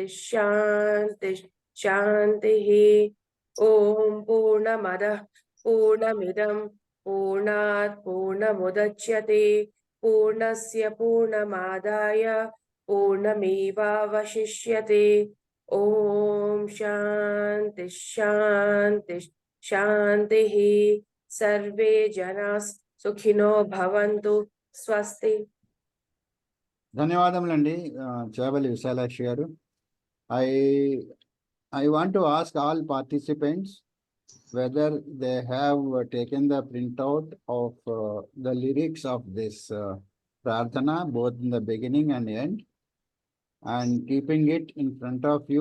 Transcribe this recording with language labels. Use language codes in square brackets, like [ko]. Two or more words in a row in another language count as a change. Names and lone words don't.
[sa] शान्ति शान्तिः ॐ पूर्णमदः पूर्णमिदं पूर्णात् पूर्णमुदच्यते पूर्णस्य पूर्णमादाय पूर्णमेवावशिष्यते ॐ शान्ति शान्ति शान्तिः सर्वे जनाः सुखिनो भवन्तु स्वस्ति. [te] ధన్యవాదములండి చేవలి విశాలాక్షి గారు. [en] I want to ask all participants whether they have taken the printout of the lyrics of this prarthana, both in the beginning and end, and keeping it in front of you.